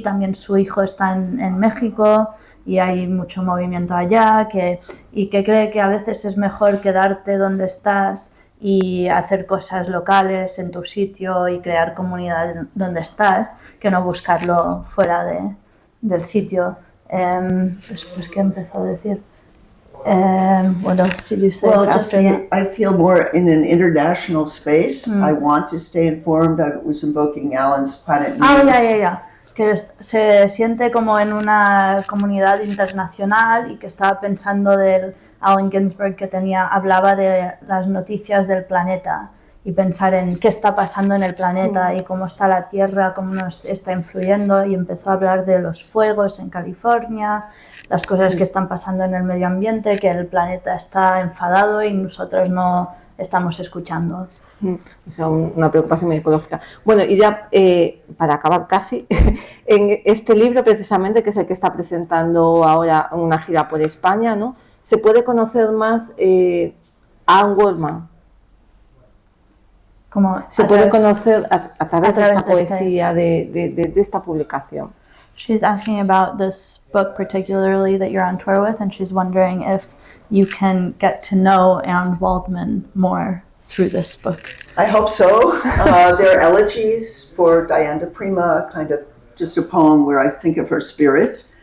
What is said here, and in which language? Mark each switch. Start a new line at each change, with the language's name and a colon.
Spanish: También su hijo está en México y hay mucho movimiento allá, y que cree que a veces es mejor quedarte donde estás y hacer cosas locales en tu sitio y crear comunidad donde estás, que no buscarlo fuera del sitio. Después, ¿qué empezó a decir?
English: What else did you say? Well, I feel more in an international space. I want to stay informed. I was invoking Alan's Planet News.
Spanish: Ya. Que se siente como en una comunidad internacional y que estaba pensando del Allen Ginsberg que hablaba de las noticias del planeta y pensar en qué está pasando en el planeta y cómo está la Tierra, cómo nos está influyendo, y empezó a hablar de los fuegos en California, las cosas que están pasando en el medio ambiente, que el planeta está enfadado y nosotros no estamos escuchando. O sea, una preocupación muy ecológica. Bueno, y ya para acabar casi, en este libro precisamente, que es el que está presentando ahora una gira por España, ¿no? Se puede conocer más a Waldman. Se puede conocer a través de esta poesía, de esta publicación.
English: She's asking about this book particularly that you're on tour with, and she's wondering if you can get to know Anne Waldman more through this book. I hope so. There are elegies for Diane de Prima, kind of just a poem where I think of her spirit.